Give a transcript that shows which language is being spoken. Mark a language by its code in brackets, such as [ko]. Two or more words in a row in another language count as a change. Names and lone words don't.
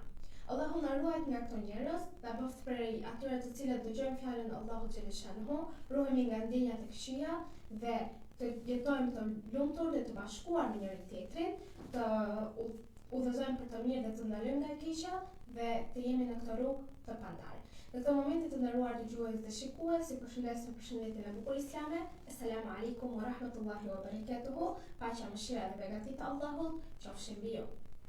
[sq] Allahu na ruajt nga këto njerëz, ta bëft prej atyre të cilët dëgjojnë fjalën Allahu xhaleshanhu, ruhemi nga ndjenjat e këqija dhe të jetojmë të lumtur dhe të bashkuar me njëri tjetrin, të udhëzojmë për të mirë dhe të ndalojmë nga e keqja dhe të jemi në këtë rrugë të pandar. Në këtë moment të nderuar dëgjues dhe shikues, si përshëndesim përshëndetjen e bukur islame. [ar] السلام عليكم ورحمة الله وبركاته. [sq] Paqja, mëshira dhe begatit e Allahut qofshin mbi ju.